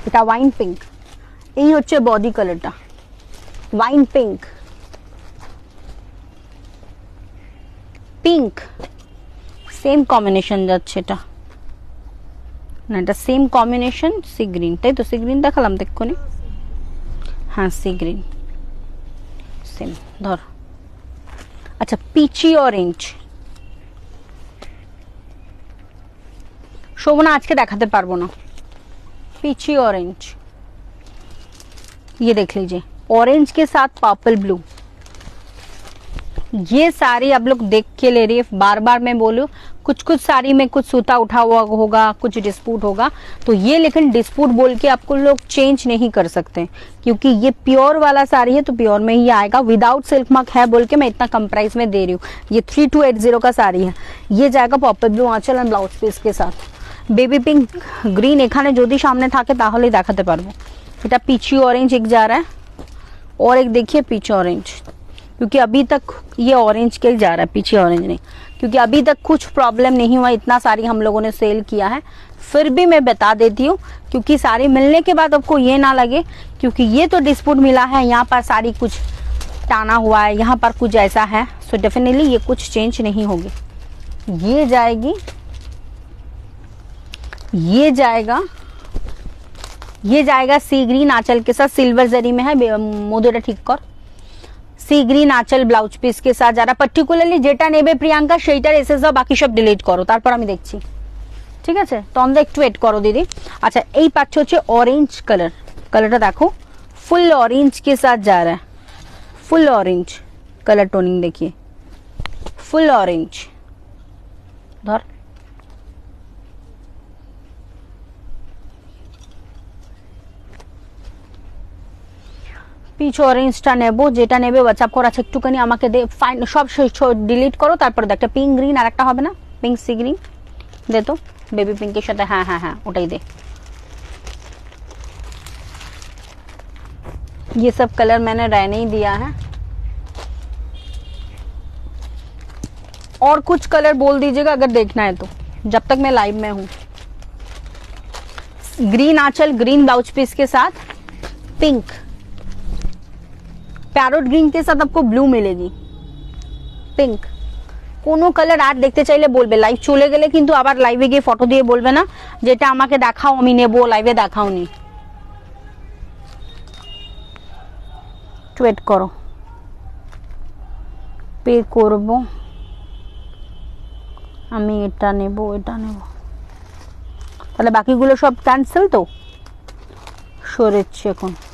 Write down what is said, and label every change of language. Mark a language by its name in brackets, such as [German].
[Bangla] এটা wine pink, এই হচ্ছে বডি কালারটা, wine pink, pink same combination যাচ্ছে এটা না, এটা সেম কম্বিনেশন সি গ্রিন, তাই তো? সি গ্রিন দেখালাম দেখুনি, হ্যাঁ সি গ্রিন সেম। ধর, আচ্ছা পিচি অরেঞ্জ, শোভনা আজকে দেখাতে পারবো না। [Hindi] পিচি ऑरेंज, ये देख लीजिए, ऑरेंज के साथ पर्पल ब्लू। ये साड़ी आप लोग देख के ले रही है, बार बार मैं बोलूं कुछ कुछ साड़ी में कुछ सूता उठा हुआ होगा, कुछ डिस्प्यूट होगा, तो ये लेकिन डिस्प्यूट बोल के आपको लोग चेंज नहीं कर सकते, क्योंकि ये प्योर वाला साड़ी है तो प्योर में ही आएगा। विदाउट सिल्क मार्क है बोल के मैं इतना कम प्राइस में दे रही हूँ। ये 3280 का साड़ी है, ये जाएगा purple blue Aanchal and blouse piece के साथ। [Bangla] बेबी पिंक ग्रीन এখানে যদি সামনে থাকে তাহলেই দেখাতে পারবো। এটা [Hindi] পিচি ऑरेंज एक जा रहा है, और एक देखिए पीच ऑरेंज, क्योंकि अभी तक ये ऑरेंज के जा रहा है, पीछे ऑरेंज नहीं, क्योंकि अभी तक कुछ प्रॉब्लम नहीं हुआ। इतना सारी हम लोगों ने सेल किया है, फिर भी मैं बता देती हूँ, क्योंकि साड़ी मिलने के बाद आपको ये ना लगे, क्योंकि ये तो डिस्प्यूट मिला है, यहाँ पर साड़ी कुछ टाना हुआ है, यहाँ पर कुछ ऐसा है, सो डेफिनेटली ये कुछ चेंज नहीं होगी। ये जाएगी, ये जाएगा सी ग्रीन आंचल के साथ, सिल्वर जरी में है, मोदेटा ठीक कर। सी ग्रीन आंचल ब्लाउज पिस के साथ [Bangla] যারা পার্টিকুলারলি যেটা নেবে প্রিয়াঙ্কা সেইটার এসএস দাও, বাকি সব ডিলিট করো, তারপর আমি দেখছি, ঠিক আছে? তন্দা একটু ওয়েট করো দিদি। আচ্ছা, এই পাচ্ছ হচ্ছে অরেঞ্জ কালার, কালারটা দেখো [Hindi] ফুল ऑरेंज के साथ जा रहा है, फुल ऑरेंज कलर टोनिंग देखिए, फुल ऑरेंज। [Bangla] धर, পিচ অরেঞ্জটা নেব, যেটা নেবে হোয়াটসঅ্যাপ করো। আচ্ছা একটুখানি আমাকে দে, ফাইন সব ডিলিট করো, তারপর একটা পিঙ্ক গ্রিন আর একটা হবে না, পিঙ্ক সি গ্রিন দে তো, বেবি পিঙ্কের সাথে, হ্যাঁ হ্যাঁ হ্যাঁ ওটাই দে। [Hindi] ये सब कलर मैंने रहने ही दिया है, और कुछ कलर बोल दीजिएगा अगर देखना है तो, जब तक मैं लाइव में हूँ। ग्रीन आंचल, ग्रीन ब्लाउज पीस के साथ पिंक, প্যারট গ্রিন के साथ आपको ब्लू मिलेगी, पिंक। [Bangla] কোনো কালার আর দেখতে চাইলে বলবে, লাইভ চলে গেলে কিন্তু আবার লাইভে গিয়ে ফটো দিয়ে বলবে না যেটা আমাকে দেখাও আমি নেব, লাইভে দেখাওনি। ওয়েট করো, পে করব আমি, এটা নেব, এটা নেব, তাহলে বাকিগুলো সব ক্যান্সেল তো, সরেছে এখন।